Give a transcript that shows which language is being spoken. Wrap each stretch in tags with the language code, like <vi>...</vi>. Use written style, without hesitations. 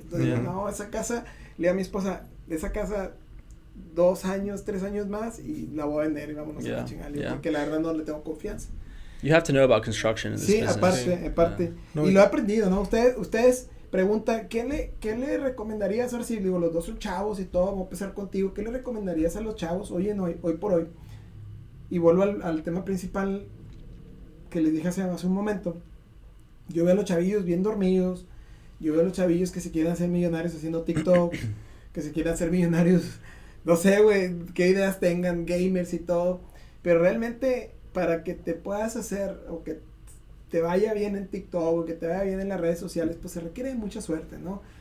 <es>Entonces, no, esa casa, le digo a mi esposa, esa casa 2 años, 3 años más y la voy a vender y vámonos a la chingada. Porque la verdad no le tengo confianza.</es> <en>You have to know about construction in this business.</en> <es>Aparte.</es> <en>Yeah.</en> <es>No, y lo he aprendido, ¿no? Ustedes preguntan, ¿qué le recomendarías? Ahora sí, digo, los dos son chavos y todo, vamos a empezar contigo. ¿Qué le recomendarías a los chavos hoy por hoy? Y vuelvo al tema principal que les dije hace un momento. Yo veo a los chavillos bien dormidos, yo veo a los chavillos que se quieren hacer millonarios haciendo TikTok, que se quieren hacer millonarios, no sé, güey, qué ideas tengan, gamers y todo, pero realmente para que te puedas hacer o que te vaya bien en TikTok o que te vaya bien en las redes sociales, pues se requiere de mucha suerte, ¿no?</es>